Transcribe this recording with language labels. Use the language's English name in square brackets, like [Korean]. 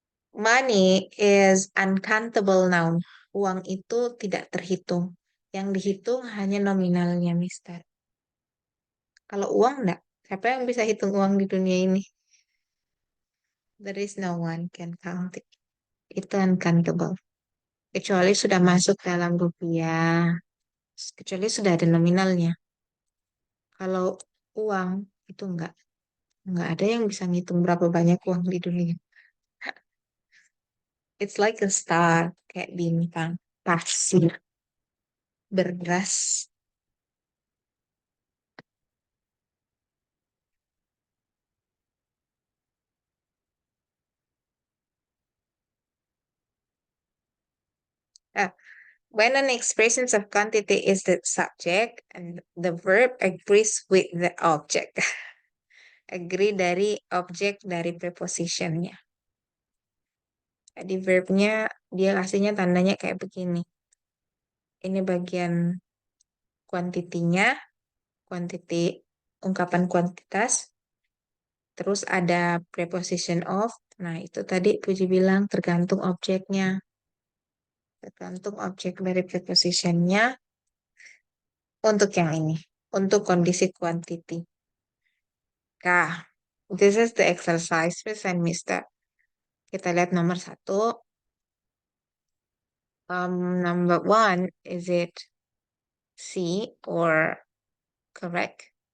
[English] Money is uncountable noun. [Indonesian] Uang itu tidak terhitung. Yang dihitung hanya nominalnya, Mister. Kalau uang enggak. Siapa yang bisa hitung uang di dunia ini? [English] There is no one can count it. [Indonesian] Itu uncountable. Kecuali sudah masuk dalam rupiah. Kecuali sudah ada nominalnya. Kalau uang itu enggak. Enggak ada yang bisa ngitung berapa banyak uang di dunia. [English] It's like a star. [Indonesian] Kayak bintang. Pasir. Beras. [English] Ah, when an expression of quantity is the subject and the verb agrees with the object. [Indonesian] Agree dari objek dari prepositionnya. Jadi verbnya dia kasihnya tandanya kayak begini. Ini bagian kuantitinya, kuantiti ungkapan kuantitas. Terus ada preposition of. Nah, itu tadi Puji bilang tergantung objeknya. Tergantung objek dari prepositionnya untuk yang ini. Untuk kondisi quantity. [English] Nah, this is the exercise, Miss and Mister. [Indonesian] Kita lihat nomor 1. [English] Number 1, is it C or correct?